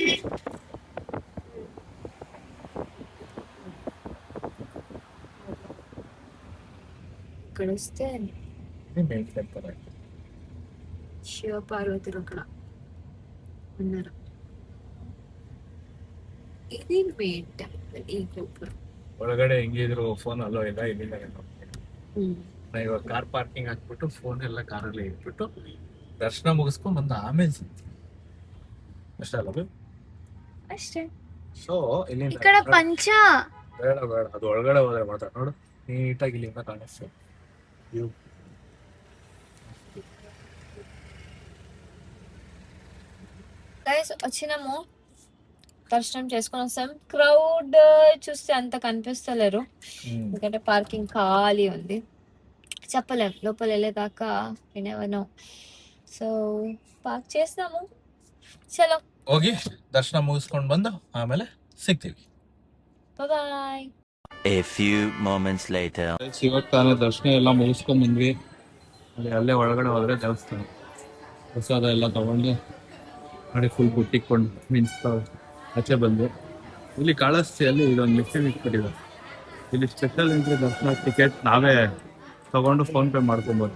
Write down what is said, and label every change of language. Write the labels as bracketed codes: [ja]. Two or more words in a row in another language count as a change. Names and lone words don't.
[te] ఇక్కడ వస్తే శివ పార్వతులు అక్కడ ఉన్నారు. ఇది [en] main temple. [te] ఈ గోపురం [kn] ಒಳಗಡೆ ಹೆಂಗಿದ್ರು ಫೋನ್ ಅಲ್ಲೋ ಇಲ್ಲ. ಇಲ್ಲಿಂದ ನಾ ಇವಾಗ [en] car parking [kn] ಹಾಕ್ಬಿಟ್ಟು ಫೋನ್ ಎಲ್ಲ ಕಾರಲ್ಲಿ ಇಟ್ಬಿಟ್ಟು ದರ್ಶನ ಮುಗಿಸ್ಕೊಂಡ್ ಬಂದು ಆಮೇಲೆ ಸಿಗ್ತೀವಿ ಅಷ್ಟೇ ಅಲ್ಲ ಅಷ್ಟೇ. ಸೊ ಇಲ್ಲಿಂದ [te] ఇక్కడ పంచ [kn] ಬೇಡ ಬೇಡ, ಅದು ಒಳಗಡೆ ಹೋದ್ರೆ ಮಾತ್ರ ನೋಡು ನೀಟಾಗಿ ಇಲ್ಲಿಂದ ಕಾಣಿಸ್ತದೆ ವ್ಯೂ. [te] గైస్ వచ్చినాము, దర్శనం చేసుకొని వస్తాం. క్రౌడ్ చూస్తే అంత కనిపిస్తలేరు, ఎందుకంటే పార్కింగ్ ఖాళీ ఉంది. చెప్పలేం లోపల వెళ్ళేదాకా, వినేవనో. సో పార్క్ చేస్తాము. చలో [kn] ಹೋಗಿ ದರ್ಶನ ಮುಗಿಸ್ಕೊಂಡು ಬಂದು ಆಮೇಲೆ ಸಿಗ್ತೀವಿ. ಬಾಯ್. [en] A few moments later. [kn] ಇವಾಗ ತಾನೇ ದರ್ಶನ ಎಲ್ಲ ಮುಗಿಸ್ಕೊಂಡ್ ಬಂದ್ವಿ. ಅಲ್ಲೇ ಒಳಗಡೆ ಹೋದ್ರೆ ದೇವಸ್ಥಾನ ಪ್ರಸಾದ ಎಲ್ಲ ತಗೊಂಡು ನೋಡಿ ಫುಲ್ ಬುಟ್ಟಿಕೊಂಡು ಮೀನ್ಸ್ ಆಚೆ ಬಂದು ಇಲ್ಲಿ ಕಾಳಹಸ್ತಿಯಲ್ಲಿ ಇದೊಂದು ಮಿಷನ್ ಇಟ್ಬಿಟ್ಟಿದೆ. ಇಲ್ಲಿ [en] special entry [kn] ದರ್ಶನ ಟಿಕೆಟ್ ನಾವೇ ತಗೊಂಡು ಫೋನ್ ಪೇ ಮಾಡ್ಕೊಬೋದು.